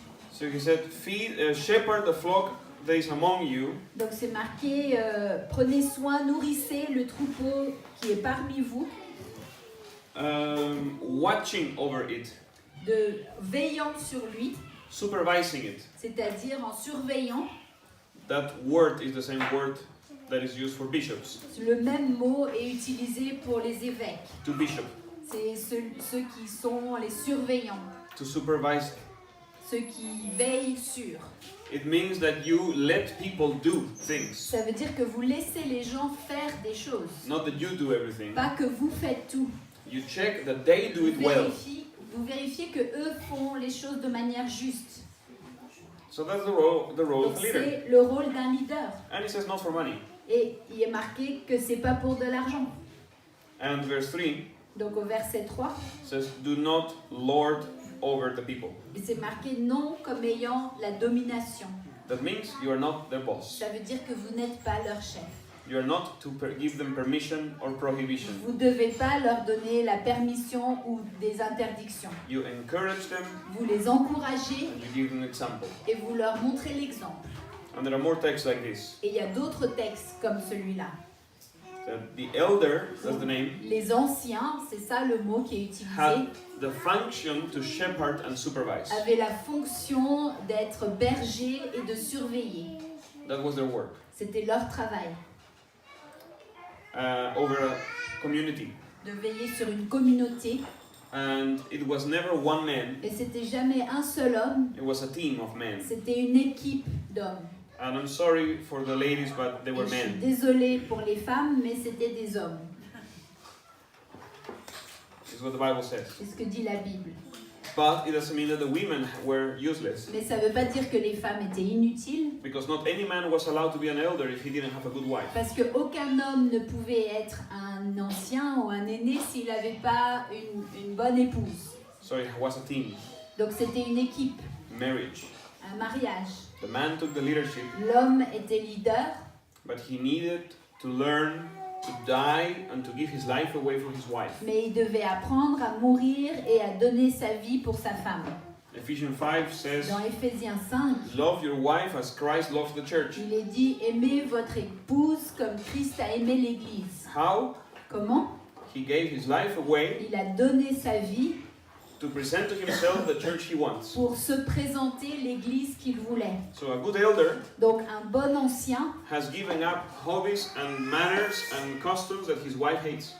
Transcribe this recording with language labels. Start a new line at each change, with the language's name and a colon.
English: So he said, shepherd the flock that is among you,
French: Donc c'est marqué, prenez soin, nourrissez le troupeau qui est parmi vous,
English: watching over it,
French: de veillant sur lui,
English: supervising it.
French: c'est-à-dire en surveillant.
English: That word is the same word that is used for bishops,
French: Le même mot est utilisé pour les évêques.
English: to bishop,
French: C'est ceux qui sont les surveillants,
English: to supervise.
French: ceux qui veillent sur.
English: It means that you let people do things,
French: Ça veut dire que vous laissez les gens faire des choses,
English: not that you do everything.
French: pas que vous faites tout.
English: You check that they do it well.
French: Vous vérifiez que eux font les choses de manière juste.
English: So that's the role
French: Donc c'est le rôle d'un leader.
English: And it says not for money.
French: Et il est marqué que c'est pas pour de l'argent.
English: And verse 3
French: Donc au verset 3,
English: says, do not lord over the people.
French: et c'est marqué non comme ayant la domination.
English: That means you are not their boss.
French: Ça veut dire que vous n'êtes pas leur chef.
English: You are not to give them permission or prohibition.
French: Vous ne devez pas leur donner la permission ou des interdictions.
English: You encourage them
French: Vous les encouragez
English: and you give them an example.
French: et vous leur montrez l'exemple.
English: And there are more texts like this.
French: Et il y a d'autres textes comme celui-là.
English: That the elder, that's the name,
French: Les anciens, c'est ça le mot qui est utilisé,
English: had the function to shepherd and supervise.
French: avaient la fonction d'être bergers et de surveiller.
English: That was their work.
French: C'était leur travail,
English: Over a community.
French: de veiller sur une communauté.
English: And it was never one man,
French: Et c'était jamais un seul homme,
English: it was a team of men.
French: c'était une équipe d'hommes.
English: And I'm sorry for the ladies, but they
French: Et
English: were
French: je suis
English: men.
French: désolée pour les femmes, mais c'était des hommes.
English: Is what the Bible says.
French: C'est ce que dit la Bible.
English: But it doesn't mean that the women were useless.
French: Mais ça ne veut pas dire que les femmes étaient inutiles,
English: Because not any man was allowed to be an elder if he didn't have a good wife.
French: parce qu'aucun homme ne pouvait être un ancien ou un aîné s'il n'avait pas une bonne épouse.
English: So it was a team,
French: Donc c'était une équipe,
English: marriage.
French: un mariage.
English: The man took the leadership,
French: L'homme était leader,
English: but he needed to learn to die and to give his life away for his wife.
French: mais il devait apprendre à mourir et à donner sa vie pour sa femme.
English: Ephesians 5 says,
French: Dans Éphésiens 5,
English: love your wife as Christ loved the church.
French: il est dit « Aimez votre épouse comme Christ a aimé l'Église
English: How? ».
French: Comment?
English: He gave his life away
French: Il a donné sa vie
English: to present to himself the church he wants.
French: pour se présenter l'Église qu'il voulait.
English: So a good elder
French: Donc un bon ancien,
English: has given up hobbies and manners and customs that his wife hates.